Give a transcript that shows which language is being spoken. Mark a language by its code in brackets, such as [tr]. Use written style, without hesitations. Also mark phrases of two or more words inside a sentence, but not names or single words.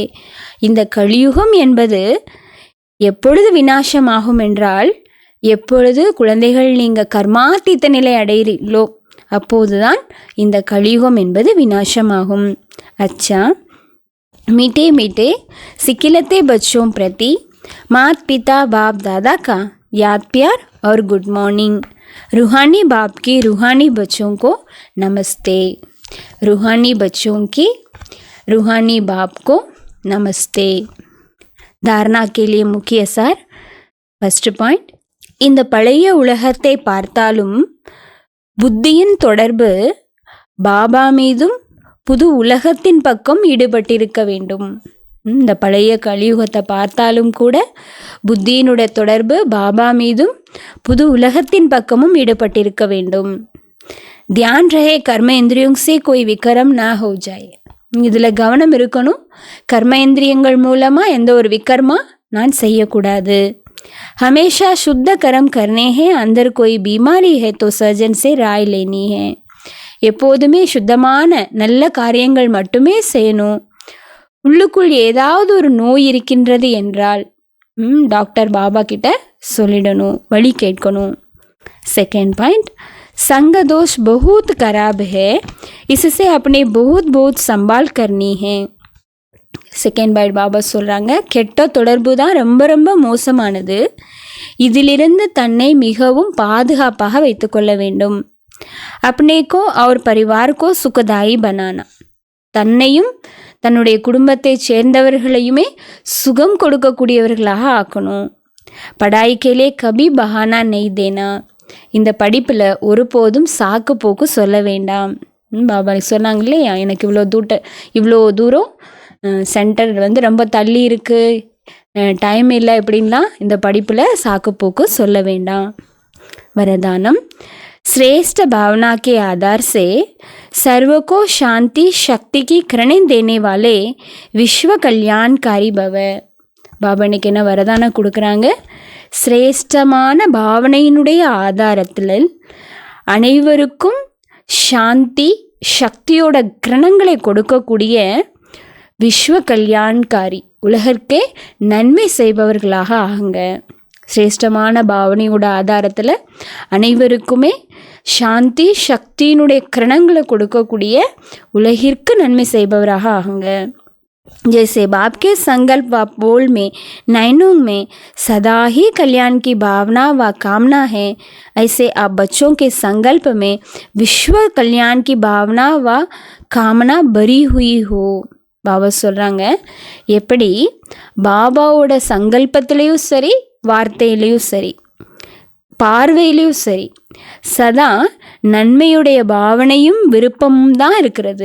[ta] இந்த கலியுகம் என்பது எப்பொழுது விநாசமாகும் என்றால், எப்பொழுது குழந்தைகள் நீங்கள் கர்மாத்தீத்த நிலை அடைகிறீர்களோ அப்போதுதான் இந்த கலியுகம் என்பது விநாசமாகும். [hi] अच्छा, मीठे मीठे सिकिलते बच्चों प्रति माता पिता बाप दादा का याद प्यार और [en] good morning. [hi] रूहानी बाप की रूहानी बच्चों को नमस्ते. रूहानी बच्चों की रूहानी बाप को नमस्ते. धारणा के लिए मुख्य सार. [en] first point, [ta] இந்த பழைய உலகத்தை பார்த்தாலும் புத்தியின் தொடர்பு பாபா மீதும் புது உலகத்தின் பக்கம் ஈடுபட்டிருக்க வேண்டும். இந்த பழைய கலியுகத்தை பார்த்தாலும் கூட புத்தியினுடைய தொடர்பு பாபா மீதும் புது உலகத்தின் பக்கமும் ஈடுபட்டிருக்க வேண்டும். [hi] ध्यान रहे कर्म इंद्रियों से कोई विकर्म ना हो जाए. [ta] இதில் கவனம் இருக்கணும். கர்மேந்திரியங்கள் மூலமாக எந்த ஒரு விக்கர்மா நான் செய்யக்கூடாது. [hi] हमेशा शुद्ध कर्म करने हैं, अंदर कोई बीमारी है तो सर्जन से राय लेनी है. [ta] எப்போதுமே சுத்தமான நல்ல காரியங்கள் மட்டுமே செய்யணும். உள்ளுக்குள் ஏதாவது ஒரு நோய் இருக்கின்றது என்றால் டாக்டர் பாபா கிட்ட சொல்லிடணும், வழி கேட்கணும். [en] second point, [hi] संग दोष बहुत खराब है, इससे अपने बहुत बहुत संभाल करनी है. [en] second point [ta] பாபா சொல்கிறாங்க, கெட்ட தொடர்பு தான் ரொம்ப ரொம்ப மோசமானது, இதிலிருந்து தன்னை மிகவும் பாதுகாப்பாக வைத்துக்கொள்ள வேண்டும். [hi] अपने को और परिवार को सुखदायी बनाना. [ta] தன்னையும் தன்னுடைய குடும்பத்தை சேர்ந்தவர்களையுமே சுகம் கொடுக்கக்கூடியவர்களாக ஆக்கணும். [hi] पढ़ाई के लिए कभी बहाना नहीं देना. [ta] இந்த படிப்பில் ஒருபோதும் சாக்கு போக்கு சொல்ல வேண்டாம். பாபா சொன்னாங்க இல்லையா, எனக்கு இவ்வளோ தூரம் சென்டர் ரொம்ப தள்ளி இருக்குது, டைம் இல்லை, இப்படின்லாம் இந்த படிப்பில் சாக்குப்போக்கு சொல்ல வேண்டாம். [hi] वरदानम श्रेष्ठ भावना के आधार से सर्व को शांति शक्ति की किरणें देने वाले विश्व कल्याणकारी भव. [ta] பாபா இன்னைக்கு என்ன வரதானம் கொடுக்குறாங்க? சிரேஷ்டமான பாவனையினுடைய ஆதாரத்தில் அனைவருக்கும் சாந்தி சக்தியோட கிரணங்களை கொடுக்கக்கூடிய [hi] विश्व कल्याणकारी, [ta] உலகிற்கே நன்மை செய்பவர்களாக ஆகுங்க. சிரேஷ்டமான பாவனையோட ஆதாரத்தில் அனைவருக்குமே சாந்தி சக்தியினுடைய கிரணங்களை கொடுக்கக்கூடிய உலகிற்கு நன்மை செய்பவராக ஆகுங்க. [hi] जैसे बाप के संकल्प व बोल में नयनों में सदा ही कल्याण की भावना व कामना है, ऐसे आप बच्चों के संकल्प में विश्व कल्याण की भावना व कामना भरी हुई हो. [ta] பாபா சொல்கிறாங்க, எப்படி பாபாவோட சங்கல்பத்திலையும் சரி, வார்த்தையிலையும் சரி, பார்வையிலையும் சரி, சதா நன்மையுடைய பாவனையும் விருப்பமும் தான் இருக்கிறது.